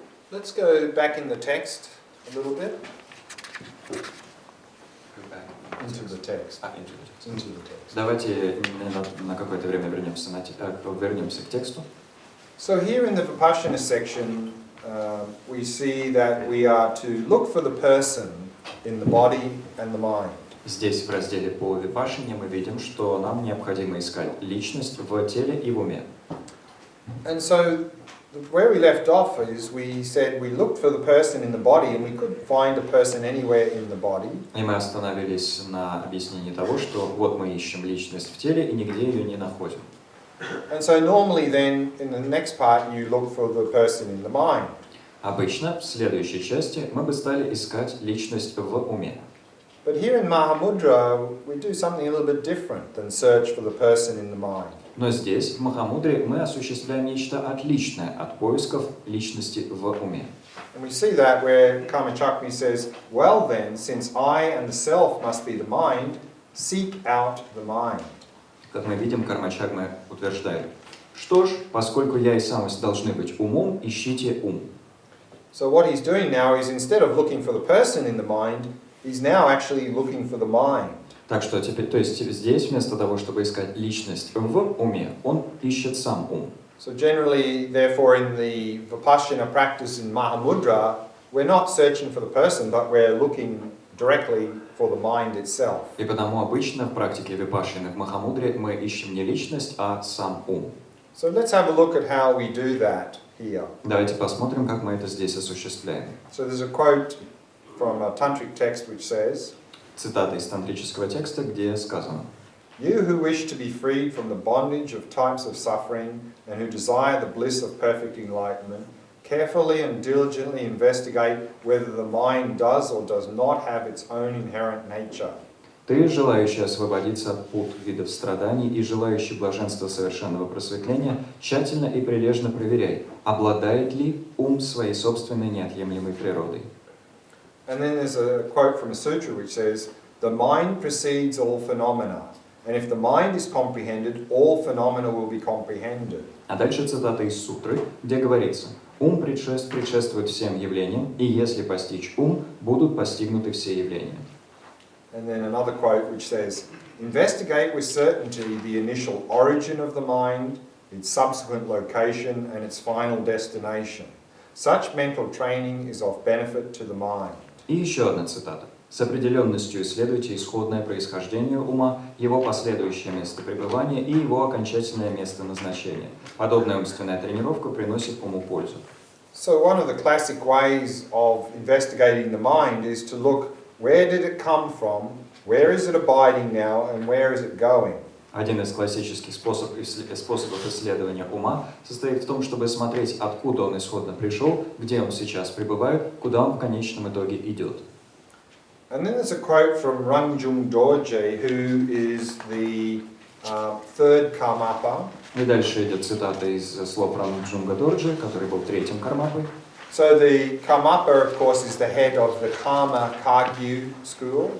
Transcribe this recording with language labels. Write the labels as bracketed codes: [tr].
[en] Let's go back in the text a little bit. Into the text. Into the text. [ru] Давайте на какое-то время вернемся к тексту. [en] So here in the Vipassana section, we see that we are to look for the person in the body and the mind. [ru] Здесь в разделе по випашане мы видим, что нам необходимо искать личность в теле и в уме. [en] And so where we left off is we said we looked for the person in the body and we couldn't find a person anywhere in the body. [ru] И мы остановились на объяснении того, что вот мы ищем личность в теле и нигде ее не находим. [en] And so normally then in the next part you look for the person in the mind. [ru] Обычно в следующей части мы бы стали искать личность в уме. [en] But here in Mahamudra we do something a little bit different than search for the person in the mind. [ru] Но здесь, в махамудре, мы осуществляем нечто отличное от поисков личности в уме. [en] And we see that where Karma Chagme says, well then, since I and the self must be the mind, seek out the mind. [ru] Как мы видим, Карма Чагме утверждает, что ж, поскольку я и самость должны быть умом, ищите ум. [en] So what he's doing now is instead of looking for the person in the mind, he's now actually looking for the mind. [ru] Так что теперь, то есть здесь вместо того, чтобы искать личность в уме, он ищет сам ум. [en] So generally, therefore, in the Vipassana practice in Mahamudra, we're not searching for the person, but we're looking directly for the mind itself. [ru] И потому обычно в практике випашаны в махамудре мы ищем не личность, а сам ум. [en] So let's have a look at how we do that here. [ru] Давайте посмотрим, как мы это здесь осуществляем. [en] So there's a quote from a tantric text which says, [ru] Цитата из тантрического текста, где сказано: [en] "You who wish to be freed from the bondage of types of suffering and who desire the bliss of perfect enlightenment, carefully and diligently investigate whether the mind does or does not have its own inherent nature." [ru] Ты, желающий освободиться от пут видов страданий и желающий блаженства совершенного просветления, тщательно и прилежно проверяй, обладает ли ум своей собственной неотъемлемой природой. [en] And then there's a quote from a sutra which says, "The mind precedes all phenomena, and if the mind is comprehended, all phenomena will be comprehended." [ru] А дальше цитата из сутры, где говорится: ум предшествует всем явлениям, и если постичь ум, будут постигнуты все явления. [en] And then another quote which says, "Investigate with certainty the initial origin of the mind, its subsequent location, and its final destination. Such mental training is of benefit to the mind." [ru] И еще одна цитата. «С определенностью исследуйте исходное происхождение ума, его последующее место пребывания и его окончательное место назначения. Подобная умственная тренировка приносит уму пользу». [en] So one of the classic ways of investigating the mind is to look, where did it come from, where is it abiding now, and where is it going? [ru] Один из классических способов исследования ума состоит в том, чтобы смотреть, откуда он исходно пришел, где он сейчас пребывает, куда он в конечном итоге идет. [en] And then there's a quote from Rangjung Dorje, who is the third Karmapa. [ru] И дальше идет цитата из слов Ранджунга Дорджи, который был третьим кармапой. [en] So the Karmapa, of course, is the head of the Karma Kagyu school.